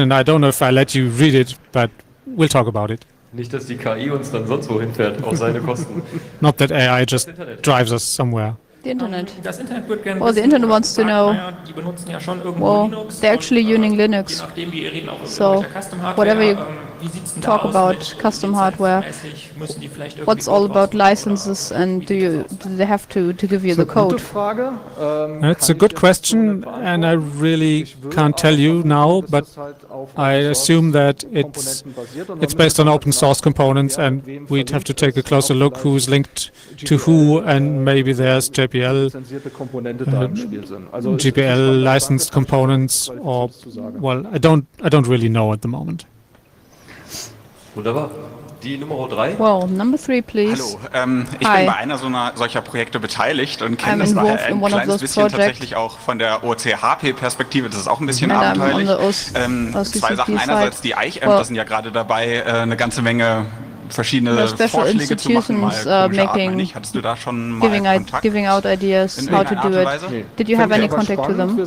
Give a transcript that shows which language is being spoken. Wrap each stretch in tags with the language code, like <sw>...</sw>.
<en>And I don't know if I let you read it, but we'll talk about it.</en> <de>Nicht, dass die KI uns dann sonst wohin fährt, auf seine Kosten.</de> <en>Not that AI just drives us somewhere. The Internet.</en> <de>Das Internet wird gerne</de> <en>Well, the Internet wants to know.</en> <de>Die benutzen ja schon irgendwo</de> <en>Linux. they're actually using Linux.</en> <de>Je nachdem, wie ihr reden, auch</de> <en>So,</en> <de>mit der Custom Hardware.</de> <en>whatever you</en> <de>Wie sieht's denn</de> <en>talk</en> <de>da aus</de> <en>about</en> <de>mit</de> <en>custom hardware,</en> <de>müssen die vielleicht irgendwie</de> <en>what's all</en> <de>Code</de> <en>about licenses, and do they have to give you the code?</en> <de>Frage.</de> <en>It's a good question, and I really can't tell you now, but I assume that it's based on open source components, and we'd have to take a closer look who's linked to who, and maybe there's GPL licensed components, or well, I don't really know at the moment.</en> <de>Wunderbar. Die Nummer 3.</de> <en>Well, number 3, please.</en> <de>Hallo, ich bin bei einer solcher Projekte beteiligt und kenne das daher ein kleines bisschen tatsächlich auch von der OCHP-Perspektive. Das ist auch ein bisschen abenteuerlich. Zwei Sachen. Einerseits die Eich-Ämter sind ja gerade dabei, eine ganze Menge verschiedene Vorschläge zu machen, mal nicht. Hattest du da schon mal Kontakt?</de> <en>Giving out ideas how to do it. Did you have any contact to them?</en>